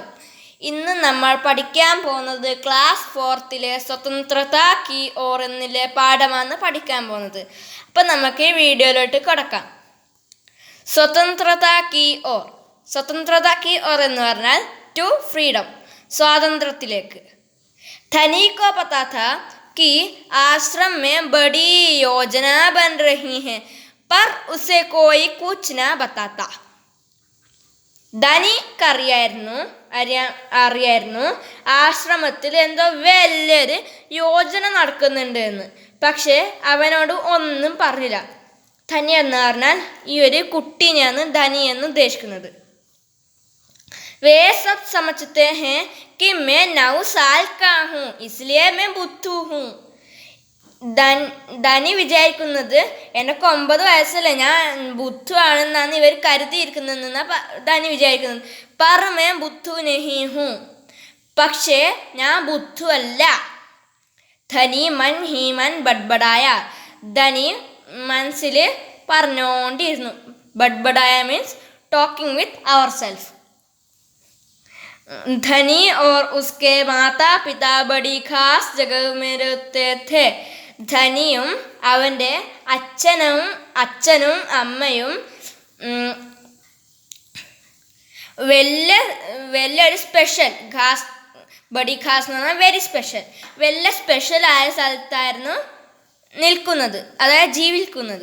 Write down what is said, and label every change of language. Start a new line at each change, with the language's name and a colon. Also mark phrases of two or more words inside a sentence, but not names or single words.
Malayalam: ഇന്ന് നമ്മൾ പഠിക്കാൻ പോകുന്നത് ക്ലാസ് 4 സ്വതന്ത്രത കി ഓർ എന്നിലെ പാഠമാണ് പഠിക്കാൻ പോകുന്നത്. അപ്പം നമുക്ക് ഈ വീഡിയോയിലോട്ട് കിടക്കാം. സ്വതന്ത്രത കി ഓർ. സ്വതന്ത്രത കി ഓർ എന്ന് പറഞ്ഞാൽ
English: to freedom,
Malayalam: സ്വാതന്ത്ര്യത്തിലേക്ക്.
Hindi: धनी को पता था कि आश्रम में बड़ी योजना बन रही है, पर उसे कोई कुछ न बताता.
Malayalam: ധനിക്കറിയായിരുന്നു ആശ്രമത്തിൽ എന്തോ വലിയൊരു യോജന നടക്കുന്നുണ്ട് എന്ന്. പക്ഷേ അവനോട് ഒന്നും പറഞ്ഞില്ല. ധനി എന്ന് പറഞ്ഞാൽ ഈ ഒരു കുട്ടീനെയാണ് ധനി എന്ന് ഉദ്ദേശിക്കുന്നത്.
Hindi: वे सब समझते हैं कि मैं 9 साल का हूँ, इसलिए मैं बुद्धू हूँ.
Malayalam: ധനി വിചാരിക്കുന്നത് എനിക്ക് 9 വയസ്സല്ല, ഞാൻ ബുദ്ധു ആണെന്നാണ് ഇവർ കരുതിയിരിക്കുന്നതെന്നാണ് ധനി വിചാരിക്കുന്നത്.
Hindi: पर मैं बुद्धू नहीं हूँ,
Malayalam: പക്ഷേ ഞാൻ ബുദ്ധു അല്ല.
Hindi: धनी मन ही मन बड़बड़ाया.
Malayalam: ധനി മനസ്സിൽ പറഞ്ഞോണ്ടിരുന്നു.
English: ബഡ്ബഡായ means talking with our self.
Hindi: धनी और उसके माता पिता बड़ी खास जगह में रहते थे.
Malayalam: ധനിയും അവൻ്റെ അച്ഛനും അമ്മയും വലിയൊരു സ്പെഷ്യൽ
Hindi: बड़ी खास
Malayalam: എന്ന് പറഞ്ഞാൽ
English: very special,
Malayalam: വലിയ സ്പെഷ്യലായ സ്ഥലത്തായിരുന്നു നിൽക്കുന്നത്, അതായത് ജീവിക്കുന്നത്.